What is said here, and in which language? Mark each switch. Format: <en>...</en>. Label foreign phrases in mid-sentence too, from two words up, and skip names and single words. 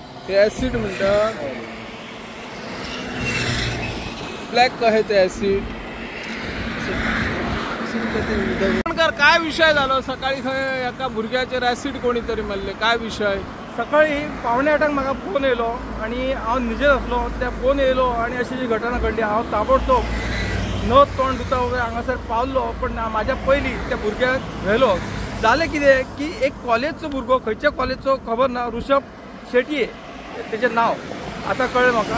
<mr>ऍसिड म्हणतात, ब्लॅक आहे ते ऍसिड।</mr> <kok>काय विषय झालो सकाळी? एका भुरग्याचेर ऍसिड कोणीतरी मारले, काय विषय? सकाळी 7:45 म्हाका फोन येयलो आणि हांव न्हिदेर आसलो। त्या फोन येयलो आणि अशी जी घटना घडली। हांव ताबडतोब न तोंड धुता हांगासर पावलो, पण म्हाज्या पयलीं त्या भुरग्याक व्हेलो। जालें कितें की एक कॉलेजचो भुरगो, खंयच्या कॉलेजचो खबर ना, ऋषभ शेटये तेजें नांव आतां कळ्ळें म्हाका।</kok>